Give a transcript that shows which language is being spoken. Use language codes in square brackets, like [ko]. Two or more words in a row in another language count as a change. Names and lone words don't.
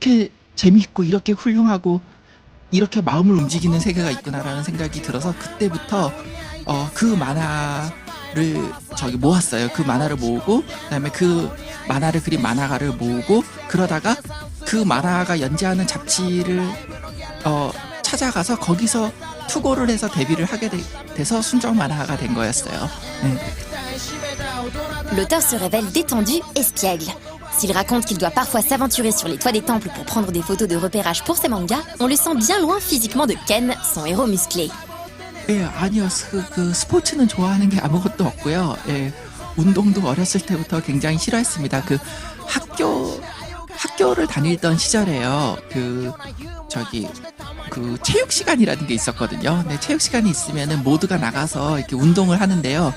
[ko] 이렇게 재밌고 이렇게 훌륭하고 이렇게 마음을 움직이는 세계가 있구나라는 생각이 들어서 그때부터 그 만화를 모았어요. 그 만화를 모으고 그다음에 그 만화를 그린 만화가를 모으고 그러다가 그 만화가 연재하는 잡지를 찾아가서 거기서 투고를 해서 데뷔를 하게 돼서 순정 만화가 된 거였어요. 네. [fr] L'auteur se révèle détendu, espiègle. S'il raconte qu'il doit parfois s'aventurer sur les toits des temples pour prendre des photos de repérage pour ses mangas, on le sent bien loin physiquement de Ken, son héros musclé. [ko] 예, 아니요. 그 스포츠는 좋아하는 게 아무것도 없고요. 예, 운동도 어렸을 때부터 굉장히 싫어했습니다. 그 학교를 다니던 시절에요. 그 체육 시간이라는 게 있었거든요. 네, 체육 시간이 있으면은 모두가 나가서 이렇게 운동을 하는데요.